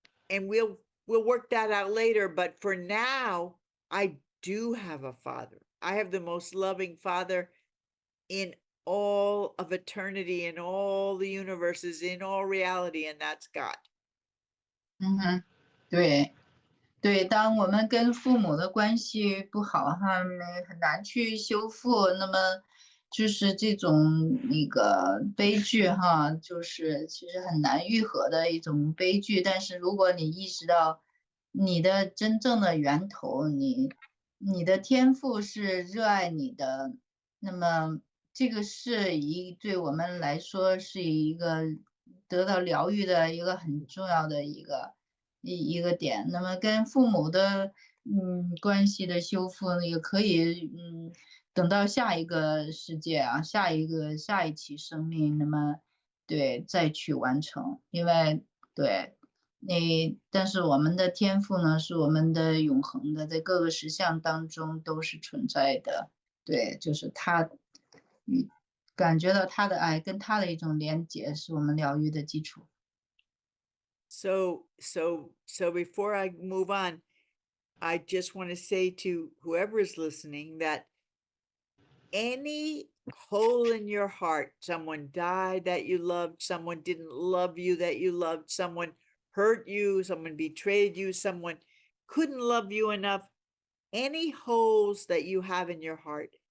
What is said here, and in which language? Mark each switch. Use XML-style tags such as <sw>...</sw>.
<en>And we'll work that out later. But for now, I do have a father. I have the most loving father in all of eternity, in all the universes, in all reality, and that's God.</en> <zh>对，对，当我们跟父母的关系不好哈，很难去修复，那么就是这种那个悲剧哈，就是其实很难愈合的一种悲剧。但是如果你意识到你的真正的源头，你的天赋是热爱你的，那么这个是对我们来说是一个得到疗愈的一个很重要的一个点。那么跟父母的关系的修复也可以等到下一个世界啊，下一期生命，那么对再去完成，因为对。但是我们的天赋呢，是我们的永恒的，在各个实相当中都是存在的。对，就是他，感觉到他的爱跟他的一种连结，是我们疗愈的基础。</zh> <en>So before I move on, I just want to say to whoever is listening that any hole in your heart, someone died that you loved, someone didn't love you that you loved, someone hurt you, someone betrayed you, someone couldn't love you enough, any holes that you have in your heart,</en>